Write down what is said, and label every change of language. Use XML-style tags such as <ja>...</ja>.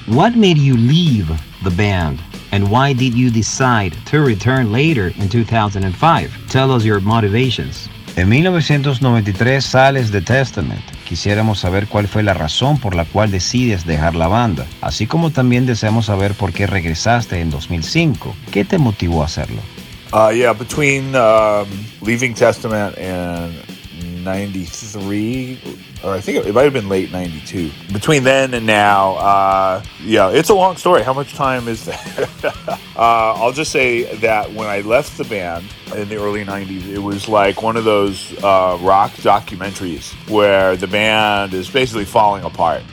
<en>What made you leave the band, and why did you decide to return later in 2005? Tell us your motivations.</en> <es>En 1993 sales de Testament. Quisiéramos saber cuál fue la razón por la cual decides dejar la banda, así como también deseamos saber por qué regresaste en 2005. ¿Qué te motivó a hacerlo?</es> <en>Between leaving Testament and 93, or I think it might have been late 92. Between then and now, it's a long story. How much time is that? I'll just say that when I left the band in the early 90s, it was like one of those rock documentaries where the band is basically falling apart.</en>